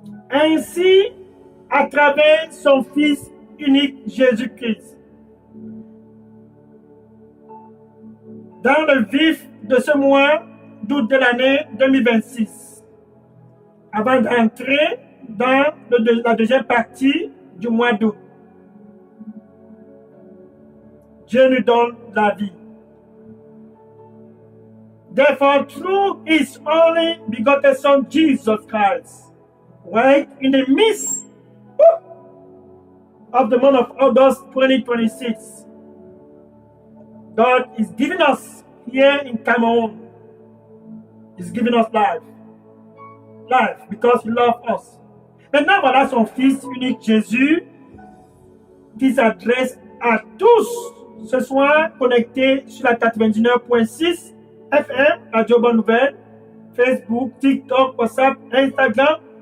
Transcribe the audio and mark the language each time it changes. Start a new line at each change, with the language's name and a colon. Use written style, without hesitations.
French: Ainsi, à travers son Fils unique Jésus-Christ, dans le vif de ce mois d'août de l'année 2026, avant d'entrer dans la deuxième partie du mois d'août, Dieu nous donne la vie.
English: Therefore, through his only begotten Son, Jesus Christ, right in the midst of the month of August 2026, God is giving us here in Cameroon, He's giving us life. Life, because He loves us.
French: Maintenant, voilà son Fils unique Jésus qui s'adresse à tous ce soir connectés sur la 99.6 FM, Radio Bonne Nouvelle, Facebook, TikTok, WhatsApp, Instagram.